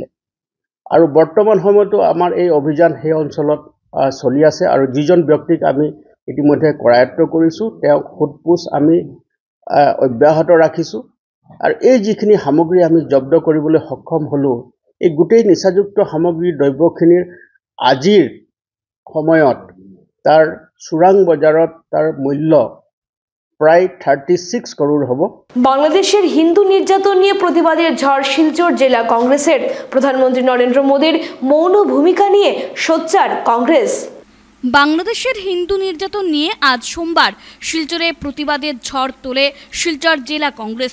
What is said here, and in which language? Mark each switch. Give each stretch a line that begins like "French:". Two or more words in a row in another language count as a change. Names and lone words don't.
Assamese: আৰু বৰ্তমান সময়তো আমাৰ এই অভিযান সেই অঞ্চলত চলি আছে আৰু যিজন ব্যক্তিক আমি ইতিমধ্যে কৰায়ত্ব কৰিছোঁ তেওঁক সোধপোছ আমি অব্যাহত ৰাখিছোঁ। আৰু এই যিখিনি সামগ্ৰী আমি জব্দ কৰিবলৈ সক্ষম হ'লোঁ, এই গোটেই নিচাযুক্ত সামগ্ৰী দ্ৰব্যখিনিৰ আজিৰ সময়ত তাৰ চোৰাং বজাৰত তাৰ মূল্য প্রায় 36 করোড় হব।
Bangla: বাংলাদেশের হিন্দু নির্যাতন নিয়ে প্রতিবাদের ঝড় শিলচর জেলা কংগ্রেসের। প্রধানমন্ত্রী নরেন্দ্র মোদীর মৌন ভূমিকা নিয়ে সোচ্চার কংগ্রেস। বাংলাদেশের হিন্দু নির্যাতন নিয়ে আজ সোমবার শিলচরে প্রতিবাদের ঝড় তোলে শিলচর জেলা কংগ্রেস।